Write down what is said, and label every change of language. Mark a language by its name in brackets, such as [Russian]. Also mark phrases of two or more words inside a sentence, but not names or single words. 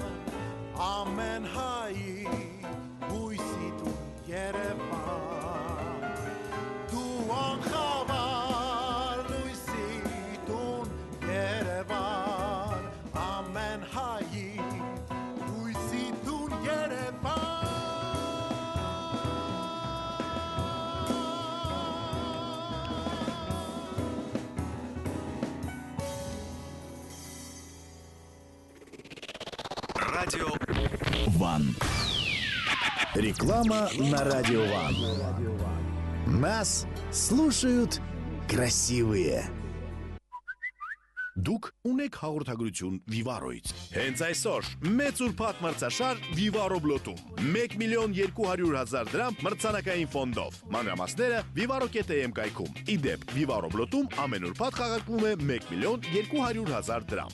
[Armenian] Ամեն հայի հույսի տուն Երևան Դու անխավար լույսի տուն Երևան Ամեն հայի հույսի տուն Երևան [Russian] Радио Ван. Реклама на Радио Ван. Нас слушают красивые. [Armenian] Դուք ունեք հաղորդագրություն Վիվարոից։ Հենց այսօր մեծ ուրբաթ մրցաշար Վիվարո բլոթում 1,200,000 դրամ մրցանակային ֆոնդով։ Մանրամասները vivaro.am կայքում։ Իդեպ Վիվարո բլոթում ամեն ուրբաթ խաղարկվում է 1,200,000 դրամ։